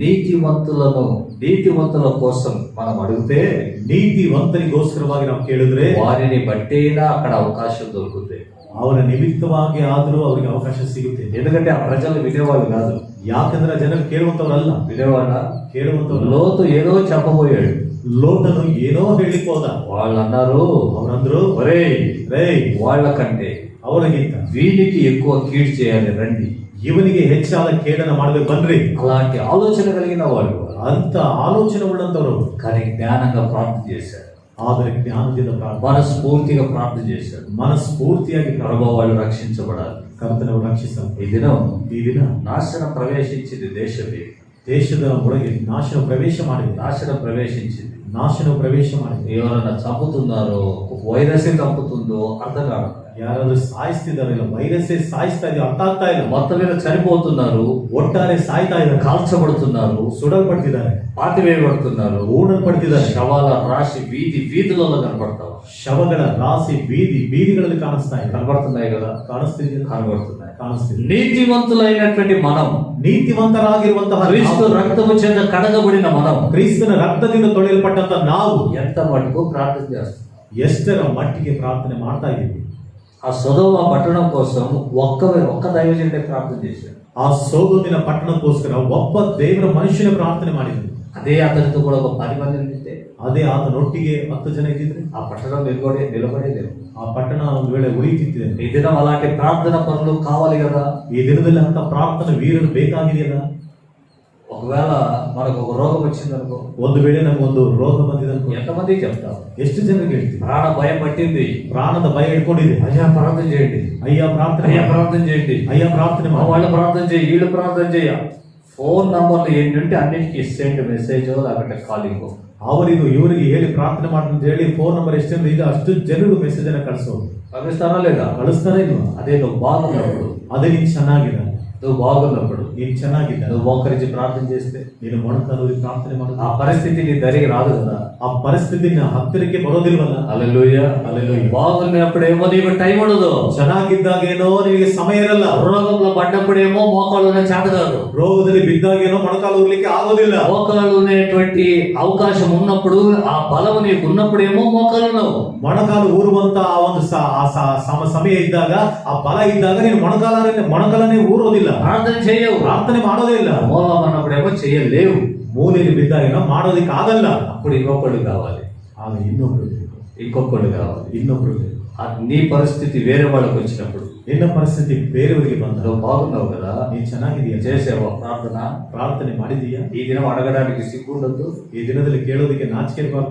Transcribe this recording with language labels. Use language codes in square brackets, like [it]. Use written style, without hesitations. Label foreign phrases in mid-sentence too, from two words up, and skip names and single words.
[te] నీతివంతుల కోసం మనం అడిగితే [kn] ನೀತಿವಂತರಿಗೋಸ್ಕರವಾಗಿ ನಾವು ಕೇಳಿದ್ರೆ [te] వారిని బట్టేనా అక్కడ అవకాశం దొరుకుతుంది. [kn] ಅವರ ನಿಮಿತ್ತವಾಗಿ ಆದರೂ ಅವರಿಗೆ ಅವಕಾಶ ಸಿಗುತ್ತೆ. [te] ఎందుకంటే ఆ ప్రజలు వినేవాళ్ళు కాదు. [kn] ಯಾಕಂದ್ರೆ ಜನರು ಕೇಳುವಂತವರಲ್ಲ, [te] వినేవాళ్ళ [kn] ಕೇಳುವಂತವ್ರು. [te] లోతు ఏదో చెప్పబోయాడు. [kn] ಲೋಟನು ಏನೋ ಹೇಳಿಕ್ ಹೋದ. [te] వాళ్ళు అన్నారు, [kn] ಅವರಂದ್ರು, [te] ఒరే [kn] ರೇ, [te] వాళ్ళకంటే [kn] ಅವರಿಗಿಂತ [te] వీరికి ఎక్కువ కీడు చేయాలి రండి. [kn] ಇವನಿಗೆ ಹೆಚ್ಚಾದ ಕೇಡನ ಮಾಡ್ಬೇಕು ಬನ್ರಿ. [te] అలాంటి ఆలోచన కలిగిన వాళ్ళు [kn] ಅಂತ ಆಲೋಚನೆ ಉಳ್ಳಂತವರು. [te] కానీ జ్ఞానంగా ప్రార్థన చేశాడు. [kn] ಆದರೆ ಜ್ಞಾನದಿಂದ ಪ್ರಾರ್ಥನೆ, [te] మనస్ఫూర్తిగా ప్రార్థన చేశాడు. [kn] ಮನಸ್ಫೂರ್ತಿಯಾಗಿ [te] ప్రభు వాళ్ళు రక్షించబడాలి. [kn] ಕರ್ತನವರು ರಕ್ಷಿಸಲು [te] ఈ దినం [kn] ಈ ದಿನ [te] నాశనం ప్రవేశించింది. దేశమే [kn] ದೇಶದ ಒಳಗೆ ನಾಶನ ಪ್ರವೇಶ ಮಾಡಿದೆ. [te] నాశనం ప్రవేశించింది. [kn] ನಾಶನ ಪ್ರವೇಶ ಮಾಡಿದೆ. [te] ఎవరన్నా చంపుతున్నారో, వైరస్ చంపుతుందో అర్థం కాదు. [kn] ಯಾರಾದ್ರೂ ಸಾಯಿಸ್ತಿದಾರಿಲ್ಲ, ವೈರಸ್ಸೇ ಸಾಯಿಸ್ತಾ ಇದೆ, ಅರ್ಥ ಆಗ್ತಾ ಇಲ್ಲ. [te] మొత్తం మీద చనిపోతున్నారు, [kn] ಒಟ್ಟಾರೆ ಸಾಯ್ತಾ ಇದ್ದಾರೆ, [te] కాల్చబడుతున్నారు, [kn] ಸುಡಲ್ಪಡ್ತಿದ್ದಾರೆ, [te] పాతివేయబడుతున్నారు, [kn] ಊಡಲ್ಪಡ್ತಿದ್ದಾರೆ. [te] శవాల రాశి వీధులలో కనబడతావు. [kn] ಶವಗಳ ರಾಶಿ ಬೀದಿಗಳಲ್ಲಿ ಕಾಣಿಸ್ತಾ ಇದೆ. [te] కనబడుతున్నాయి కదా, [kn] ಕಾಣಿಸ್ತಿದೆ, [te] కనబడుతున్నాయి. [kn] ಕಾಣಿಸ್ತಿದೆ. [te] నీతివంతులైనటువంటి మనం, [kn] ನೀತಿವಂತರಾಗಿರುವಂತಹ [te] క్రీస్తు రక్తము చేత కడగబడిన మనం, [kn] ಕ್ರಿಸ್ತನ ರಕ್ತದಿಂದ ತೊಳೆಯಲ್ಪಟ್ಟಂತ ನಾವು [te] ఎంత మటుకు ప్రార్థన చేస్తాం? [kn] ಎಷ್ಟರ ಮಟ್ಟಿಗೆ ಪ್ರಾರ್ಥನೆ ಮಾಡ್ತಾ ಇದ್ದೀವಿ? [te] ఆ సొదొమ పట్టణం కోసం ఒక్క దైవజనుడే ప్రార్థన చేశాడు. [kn] ಆ ಸೊದೋಮಿನ ಪಟ್ಟಣಕ್ಕೋಸ್ಕರ ಒಬ್ಬ ದೇವರ ಮನುಷ್ಯನ ಪ್ರಾರ್ಥನೆ ಮಾಡಿದ್ರು. [te] అదే అతనితో కూడా ఒక 10 మంది ఉంటే, [kn] ಅದೇ ಆತನೊಟ್ಟಿಗೆ 10 ಜನ ಇದ್ದಿದ್ರೆ [te] ఆ పట్టణం నిలబడేదేమో. [kn] ಆ ಪಟ್ಟಣ ಒಂದು ವೇಳೆ ಉಳಿತಿದ್ದೆ. [te] ఈ దినం అలాంటి ప్రార్థన పనులు కావాలి కదా. [kn] ಈ ದಿನದಲ್ಲಿ ಅಂತ ಪ್ರಾರ್ಥನೆ ವೀರರು ಬೇಕಾಗಿದೆಯಲ್ಲ. [te] ఒకవేళ మనకు ఒక రోగం వచ్చిందనుకో, [kn] ಒಂದು ವೇಳೆ ನಮಗೊಂದು ರೋಗ ಬಂದಿದనుಕೋ, [te] ఎంతమందికి చెప్తాం? [kn] ಎಷ್ಟು ಜನರಿಗೆ ಹೇಳ್ತೀವಿ? [te] ప్రాణ భయం పట్టింది, [kn] ಪ್ರಾಣದ ಭಯ ಇಟ್ಕೊಂಡಿದೆ. [te] అయ్యా ప్రార్థన చేయండి, [kn] ಅಯ್ಯಾ ಪ್ರಾರ್ಥನೆ, [te] అయ్యా ప్రార్థన చేయండి, [kn] ಅಯ್ಯಾ ಪ್ರಾರ್ಥನೆ [te] మా వాళ్ళు ప్రార్థన చేయి, వీళ్ళు ప్రార్థన చేయ. [en] phone numbers [te] ఏంటంటే అన్నిటికీ [en] send message [te] లేకపోతే కాలింగ్. [kn] ಅವರಿಗೂ ಇವರಿಗೆ ಹೇಳಿ ಪ್ರಾರ್ಥನೆ ಅಂತ ಹೇಳಿ [en] phone number [kn] ಎಷ್ಟೆಂದ್ರೆ ಈಗ ಅಷ್ಟು ಜನರು ಮೆಸೇಜ್ ಅನ್ನ ಕಳಿಸೋದು. [te] పంపిస్తారా లేదా? [kn] ಕಳಿಸ್ತಾನೆ ಇಲ್ವಾ? [te] అదే నువ్వు బాగున్నప్పుడు, [kn] ಅದೇ ನೀನ್ ಚೆನ್ನಾಗಿಲ್ಲ, [te] నువ్వు బాగున్నప్పుడు, [kn] ನೀನ್ ಚೆನ್ನಾಗಿಲ್ಲ, [te] నువ్వు మోకరించి ప్రార్థన చేస్తే [kn] ನೀನು ಮೊಣಕಾಲೂರಿ ಪ್ರಾರ್ಥನೆ [te] ఆ [kn] ಮಾಡೋದು, [te] పరిస్థితి నీ దరికి రాదు కదా. [kn] ಆ ಪರಿಸ್ಥಿತಿ ಹತ್ತಿರಕ್ಕೆ ಬರೋದಿಲ್ವಲ್ಲ. [te] హల్లెలూయా, హల్లెలూయా. బాగున్నప్పుడేమో నీకు టైం ఉండదు, [kn] ಚೆನ್ನಾಗಿದ್ದಾಗೇನೋ ನಿನಗೆ ಸಮಯ ಇರಲ್ಲ, [te] రోగంలో పడ్డప్పుడేమో మోకాళ్ళు చేత కాదు, [kn] ರೋಗದಲ್ಲಿ ಬಿದ್ದಾಗೇನೋ ಮೊಣಕಾಲು ಊರ್ಲಿಕ್ಕೆ ಆಗೋದಿಲ್ಲ. [te] మోకాళ్ళు ఉండేటువంటి అవకాశం ఉన్నప్పుడు, ఆ బలం నీకు ఉన్నప్పుడేమో మోకాళ్ళు ఉండవు. [kn] ಮೊಣಕಾಲು ಊರುವಂತ ಆ ಒಂದು ಸಮಯ ಇದ್ದಾಗ, ಆ ಬಲ ಇದ್ದಾಗ ನೀನು ಮೊಣಕಾಲನೇ ಊರೋದಿಲ್ಲ, [te] ప్రార్థన చేయవు, [kn] ಪ್ರಾರ್ಥನೆ ಮಾಡೋದೇ ಇಲ್ಲ. [te] మూలం అన్నప్పుడేమో చేయలేవు. [kn] ಮೂಲೆಯಲ್ಲಿ ಬಿದ್ದಾಗೇನೋ ಮಾಡೋದಿಕ್ಕೆ ಆಗಲ್ಲ. [te] అప్పుడు ఇంకొకళ్ళు కావాలి, [kn] ಆಗ ಇನ್ನೊಬ್ರು [te] కావాలి. నీ పరిస్థితి వేరే వాళ్ళకి వచ్చినప్పుడు, [kn] ನಿನ್ನ ಪರಿಸ್ಥಿತಿ ಬೇರೆಯವರಿಗೆ ಬಂದ, [te] నువ్వు బాగున్నావు కదా, [kn] ನೀನ್ ಚೆನ್ನಾಗಿದೀಯ, [te] చేసేవా ప్రార్థన [kn] ಮಾಡಿದೀಯಾ? [te] ఈ దినం అడగడానికి సిగ్గుండదు, [kn] ಈ ದಿನದಲ್ಲಿ ಕೇಳೋದಕ್ಕೆ ನಾಚಿಕೆ ಇರಬಾರ್ದು.